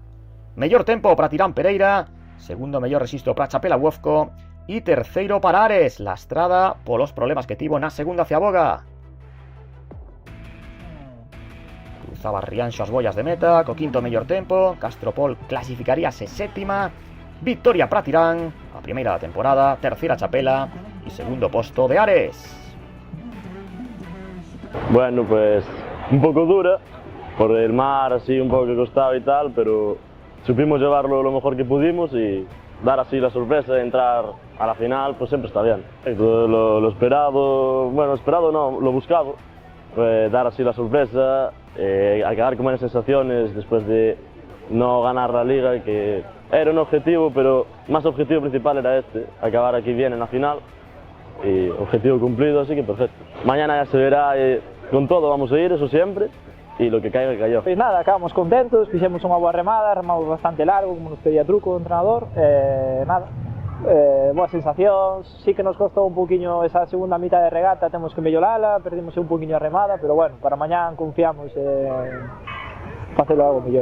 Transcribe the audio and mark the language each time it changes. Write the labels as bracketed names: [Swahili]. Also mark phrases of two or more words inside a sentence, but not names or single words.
[Galician] Mellor tempo para Tirán Pereira, segundo mellor rexistro para Chapela Uofco e terceiro para Ares, lastrada polos problemas que tivo na segunda ciaboga. Cruzaba Rianxo as bollas de meta co quinto mellor tempo. Castropol clasificaríase sétima. Victoria para Tirán, a primeira da temporada. Terceira Chapela e segundo posto de Ares. [Spanish] Bueno, pues un poco dura por el mar, así un poco que costaba y tal, pero supimos llevarlo lo mejor que pudimos y dar así la sorpresa de entrar a la final, pues siempre está bien. Lo esperado, bueno, esperado no, lo buscado, dar así la sorpresa, acabar con buenas sensaciones después de no ganar la liga, que era un objetivo, pero más objetivo principal era este, acabar aquí bien en la final. Y objetivo cumplido, así que perfecto. Mañana ya se verá, con todo vamos a ir, eso siempre, y lo que caiga, cayó. [Galician] Pois nada, acabamos contentos, fixemos unha boa remada, remamos bastante largo, como nos pedía truco o entrenador, nada, boas sensacións, sí que nos costou un poquinho esa segunda mitad de regata, temos que mellorala, perdimos un poquinho a remada, pero bueno, para mañán confiamos en facelo algo mellor.